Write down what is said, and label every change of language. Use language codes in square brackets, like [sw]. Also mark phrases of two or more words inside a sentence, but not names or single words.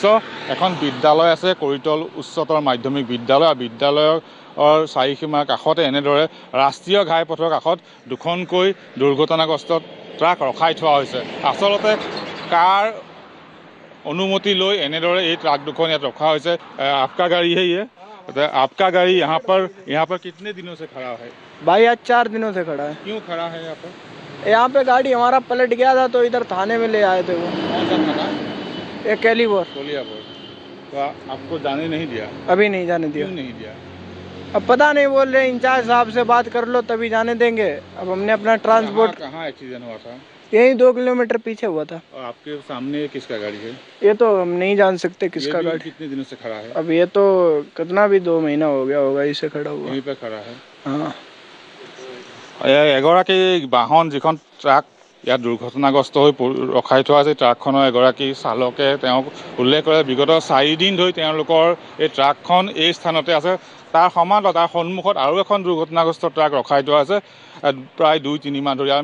[as] এখন বিদ্যালয় আছে, কৰিতল উচ্চতৰ মাধ্যমিক বিদ্যালয়। বিদ্যালয়ৰ চাৰিসীমাৰ কাষতে এনেদৰে ৰাষ্ট্ৰীয় ঘাইপথৰ কাষত 2খনকৈ দুৰ্ঘটনাগ্ৰস্ত ট্ৰাক ৰখাই থোৱা হৈছে। আচলতে কাৰ অনুমতি লৈ এনেদৰে এই ট্ৰাক 2খন ইয়াত ৰখা হৈছে? [hi] आपका गाड़ी है ये? आपका गाड़ी यहाँ पर कितने दिनों से खड़ा है? भाई आज 4 दिनों से खड़ा है। क्यों खड़ा है यहाँ पर? यहाँ पे गाड़ी हमारा पलट गया था तो इधर थाने में ले आए थे वो। कौन सा थाना? ये कैलीबोर। तो आपको जाने नहीं दिया? अभी नहीं जाने दिया। क्यों नहीं दिया? अब पता नहीं, बोल रहे इंचार्ज साहब से बात कर लो तभी जाने देंगे। अब हमने अपना ट्रांसपोर्ट। कहाँ एक्सीडेंट हुआ था? यही 2 किलोमीटर पीछे हुआ था। और आपके सामने किसका गाड़ी है? ये तो हम नहीं जान सकते किसका गाड़ी। कितने दिनों से खड़ा है? अब ये तो कितना भी 2 महीना हो गया होगा इसे खड़ा हुआ। यहीं पे खड़ा है। हाँ। [as] এগৰাকী বাহন যিখন ট্ৰাক ইয়াত দুৰ্ঘটনাগ্ৰস্ত হৈ ৰখাই থোৱা আছে, ট্ৰাকখনৰ এগৰাকী চালকে তেওঁক উল্লেখ কৰে বিগত 4 দিন ধৰি তেওঁলোকৰ এই ট্ৰাকখন এই স্থানতে আছে। তাৰ সমান্তৰাল তাৰ সন্মুখত আৰু এখন দুৰ্ঘটনাগ্ৰস্ত ট্ৰাক ৰখাই থোৱা আছে প্ৰায় 2-3 মাহ ধৰি।